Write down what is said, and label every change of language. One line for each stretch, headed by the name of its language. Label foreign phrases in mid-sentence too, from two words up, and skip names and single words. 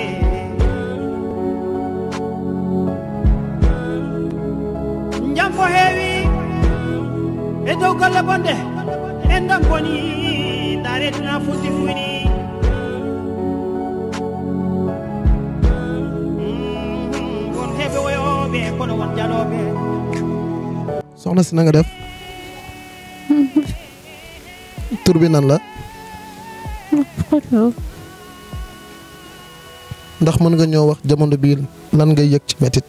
Fula: jam ko heewi e dow golle bonde en dam boni ndare duna funti fuyni won heɓe woyoɓe kono won jaloɓe.
Wolof: soxna si na nga def tur bi nan la ndax mën nga ñoo wax jamono bii lan ngay yëg ci métit